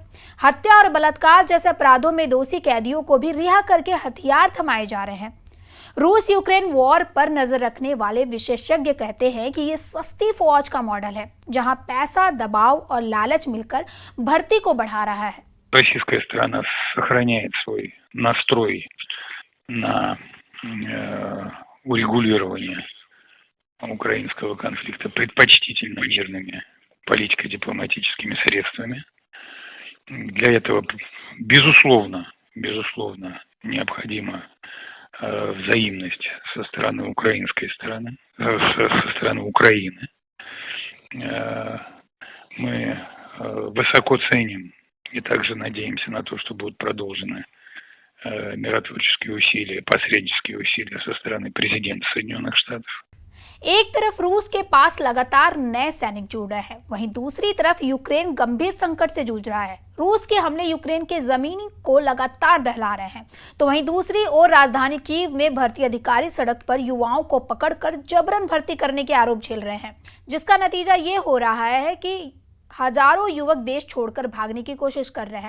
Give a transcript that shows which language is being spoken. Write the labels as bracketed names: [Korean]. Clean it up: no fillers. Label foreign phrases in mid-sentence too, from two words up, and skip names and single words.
[Hindi] हत्या और बलात्कार जैसे अपराधों में दोषी कैदियों को भी रिहा करके हथियार थमाए जा रहे हैं। रूस यूक्रेन वॉर पर नजर रखने वाले विशेषज्ञ कहते हैं कि ये सस्ती फौज का मॉडल है, जहां पैसा, दबाव और लालच मिलकर भर्ती को बढ़ा रहा है। [Russian] Российская страна сохраняет свой настрой на урегулирование украинского конфликта предпочтительно мирными политико-дипломатическими средствами. Для этого, безусловно, необходима взаимность со стороны украинской стороны, со стороны Украины. Мы высоко ценим и также надеемся на то, что будут продолжены миротворческие усилия, посреднические усилия со стороны президента Соединенных Штатов. [Hindi] एक तरफ रूस के पास लगातार नए सैनिक जुड़ रहे हैं, वहीं दूसरी तरफ यूक्रेन गंभीर संकट से जूझ रहा है। रूस के हमले यूक्रेन के जमीन को लगातार दहला रहे हैं, तो वहीं दूसरी ओर राजधानी कीव में भर्ती अधिकारी सड़क पर युवाओं को पकड़कर जबरन भर्ती करने के आरोप झेल रहे हैं, जिसका नतीजा ये हो रहा है कि हजारों युवक देश छोड़कर भागने की कोशिश कर रहे हैं।